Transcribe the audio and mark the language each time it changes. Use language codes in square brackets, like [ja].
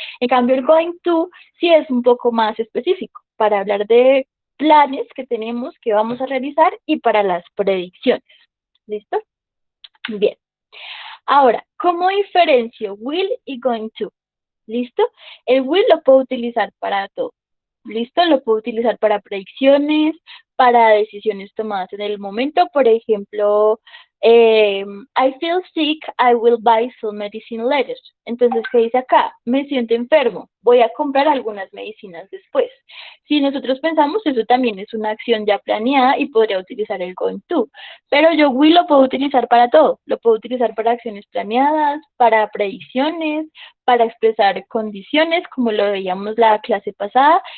[es] En cambio, el going to sí es un poco más específico para hablar de planes que tenemos, que vamos a realizar y para las predicciones. ¿Listo? Bien. Ahora, ¿cómo diferencio will y going to? ¿Listo? El will lo puedo utilizar para todo. ¿Listo? Lo puedo utilizar para predicciones, para decisiones tomadas en el momento. Por ejemplo, [en] I feel sick, I will buy some medicine later. [es] Entonces, ¿qué dice acá? Me siento enfermo, voy a comprar algunas medicinas después. Si nosotros pensamos, eso también es una acción ya planeada y podría utilizar el going to. Pero yo will lo puedo utilizar para todo. Lo puedo utilizar para acciones planeadas, para predicciones, para expresar condiciones, como lo veíamos la clase pasada.